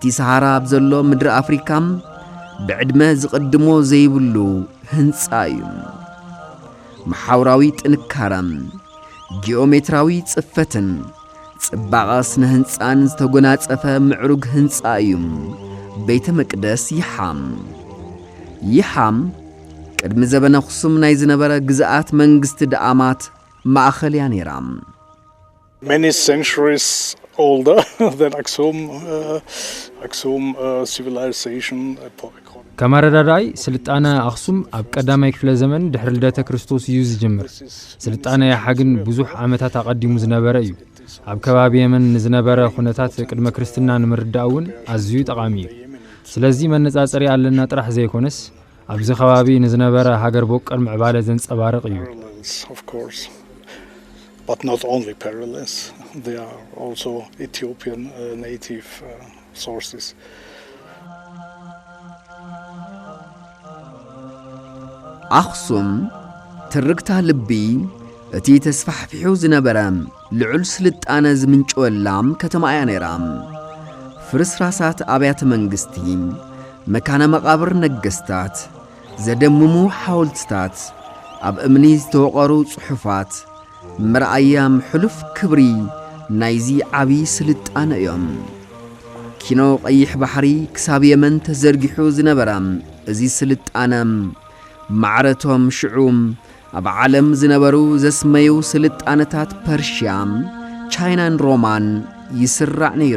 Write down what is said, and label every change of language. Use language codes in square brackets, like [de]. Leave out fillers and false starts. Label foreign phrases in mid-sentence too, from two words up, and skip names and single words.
[ti] ሰሃራ ኣብ ዘሎ ምድሪ ኣፍሪካ ብዕድመ ዝቕድሞ ዘይብሉ ህንጻ እዩ። መሓውራዊ ጥንካረን ጂኦሜትራዊ ጽፈትን ጽባቐ ስነ ህንፃን ዝተጎናጸፈ ምዕሩግ ህንጻ እዩ ቤተ መቅደስ ይሓም። ይሓም ቅድሚ ዘበነ ኣኽሱም ናይ ዝነበረ ግዝኣት መንግስቲ ደኣማት ማእኸል እያ ነይራ። [en] Many centuries older than Aksum civilization. [ti] ከመረዳዳይ ስልጣነ ኣኽሱም ኣብ ቀዳማይ ክፍለ ዘመን ድሕሪ ልደተ ክርስቶስ እዩ ዝጅምር። ስልጣነ ያሓ ግን ብዙሕ ዓመታት ኣቐዲሙ ዝነበረ እዩ። ኣብ ከባቢ የመን ንዝነበረ ኩነታት ቅድመ ክርስትና ንምርዳእ እውን ኣዝዩ ጠቓሚ እዩ። ስለዚ መነጻጸሪ ኣለና ጥራሕ ዘይኮነስ ኣብዚ ከባቢ ንዝነበረ ሃገር በቀል ምዕባለ ዘንጸባርቕ እዩ። [en] But not only parallels, there are also Ethiopian native sources. [ti] ኣኽሱም ትርግታ ልቢ እቲ ተስፋሕፊሑ ዝነበረ ልዑል ስልጣነ ዝምንጭወላም ከተማ እያ ነይራ። ፍርስራሳት ኣብያተ መንግስቲ፣ መካነ መቓብር ነገስታት፣ ዘደምሙ ሓወልትታት፣ ኣብ እምኒ ዝተወቐሩ ጽሑፋት ምርኣያም ሕሉፍ ክብሪ ናይዚ ዓብዪ ስልጣነ እዮም። ኪኖ ቀይሕ ባሕሪ ክሳብ የመን ተዘርጊሑ ዝነበረ እዚ ስልጣነ ማዕረቶም ሽዑም ኣብ ዓለም ዝነበሩ ዘስመዩ ስልጣነታት ፐርሽያ፣ ቻይናን ሮማን ይስራዕ ነይሩ።